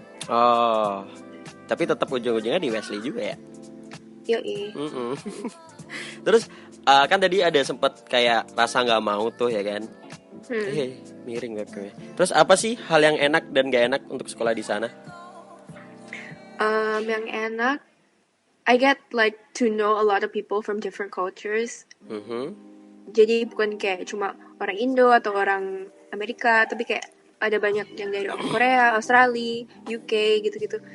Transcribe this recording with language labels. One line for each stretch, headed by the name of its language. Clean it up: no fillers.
Indonesian: Oh, tapi tetap ujung-ujungnya di Wesley juga ya? Yoi. Mm-mm. Terus kan tadi ada sempet kayak rasa nggak mau tuh ya kan? Miring webcamnya. Terus apa sih hal yang enak dan gak enak untuk sekolah di sana? Yang enak,
English: I get like to know a lot of people from different cultures. Mhm.
Indonesian: Jadi bukan kayak cuma orang Indo atau orang Amerika, tapi kayak ada banyak yang dari Korea, Australia, UK gitu-gitu.